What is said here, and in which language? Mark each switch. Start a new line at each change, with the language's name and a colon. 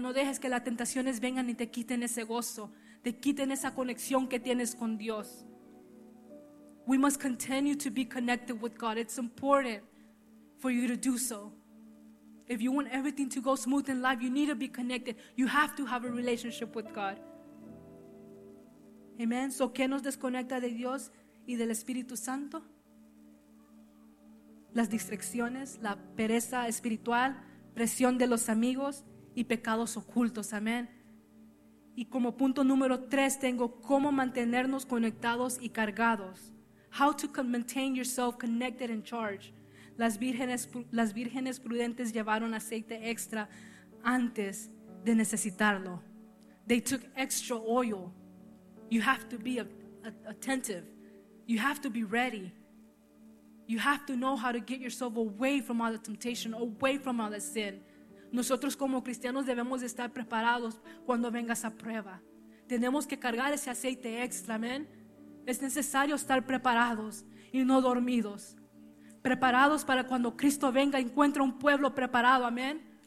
Spanish: No dejes que las tentaciones vengan y te quiten ese gozo, te quiten esa conexión que tienes con Dios.
English: We must continue to be connected with God. It's important for you to do so. If you want everything to go smooth in life, you need to be connected. You have to have a relationship with God. Amen.
Spanish: So, ¿qué nos desconecta de Dios y del Espíritu Santo? Las distracciones, la pereza espiritual, presión de los amigos y pecados ocultos. Amén. Y como punto número 3 tengo: ¿cómo mantenernos conectados y cargados?
English: How to maintain yourself connected and charged.
Spanish: Las vírgenes prudentes llevaron aceite extra antes de necesitarlo.
English: They took extra oil. You have to be attentive. You have to be ready. You have to know how to get yourself away from all the temptation, away from all the sin.
Spanish: Nosotros como cristianos debemos estar preparados cuando venga esa prueba. Tenemos que cargar ese aceite extra, amén. Es necesario estar preparados y no dormidos. Preparados para cuando Cristo venga, encuentre un pueblo preparado, amén.